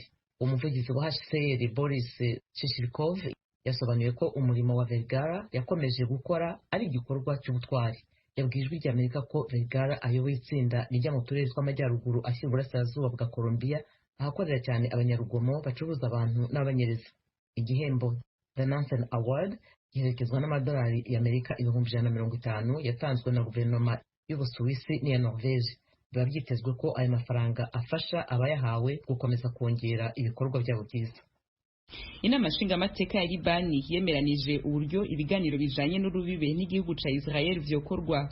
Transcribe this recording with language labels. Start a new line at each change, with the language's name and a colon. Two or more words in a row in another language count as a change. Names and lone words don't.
Kinyarwanda: Umuvugizi wa HCR Boris Shishirkov yasobanuye ko umurimo wa Vergara yakomeje gukora ari igikorwa cy'ubutwari. Yabwiye Ijwi ry'Amerika ko Vergara ayoboye itsinda rijya mu turere tw'amajyaruguru ashyira uburasirazuba bwa Colombia, ahakorera cyane abanyarugomo bacuruza abantu n'abanyereza. Igihembo The Nansen Award giherekezwa n'amadolari y'Amerika 150 yatanzwe na guverinoma y'Ubusuwisi n'iya Norvege. Biba byitezwe ko ayo mafaranga afasha abayahawe gukomeza kongera ibikorwa byabo byiza.
Rundi: Inama nshingamateka ya Libani yemeranije uburyo ibiganiro bijanye n'urubibe n'igihugu ca Israel vyokorwa.